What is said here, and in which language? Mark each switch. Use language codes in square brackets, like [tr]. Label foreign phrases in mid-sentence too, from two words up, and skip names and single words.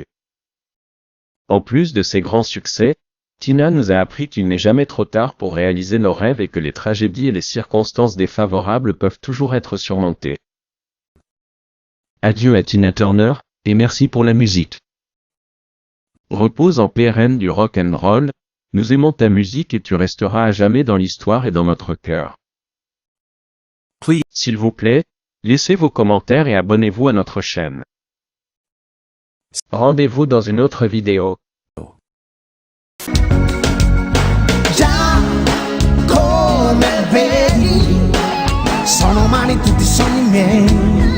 [fr] En plus de ses grands succès, Tina nous a appris qu'il n'est jamais trop tard pour réaliser nos rêves et que les tragédies et les circonstances défavorables peuvent toujours être surmontées. Adieu à Tina Turner, et merci pour la musique. Repose en paix reine du [en] rock and roll, [fr] nous aimons ta musique et tu resteras à jamais dans l'histoire et dans notre cœur. S'il vous plaît, laissez vos commentaires et abonnez-vous à notre chaîne. Rendez-vous dans une autre vidéo. [it] Già come vedi, sono umani tutti i sogni miei.